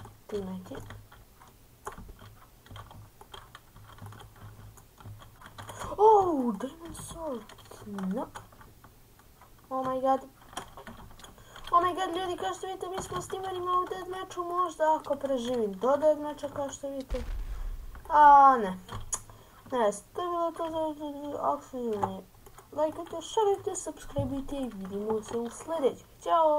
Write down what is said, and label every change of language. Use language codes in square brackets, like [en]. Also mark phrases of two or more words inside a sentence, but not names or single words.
[en] teammate. Oh, Diamond Sword. No. Oh my god. Oh my god, [hr] ljudi, kao što vidite, mi smo s timerima u deathmatchu, možda ako preživim do deathmatcha, kao što vidite. A ne. Ne, to je bilo to za ako se lajkajte, šarite, subscribe-ite i vidimo se u sljedećem. Ćao!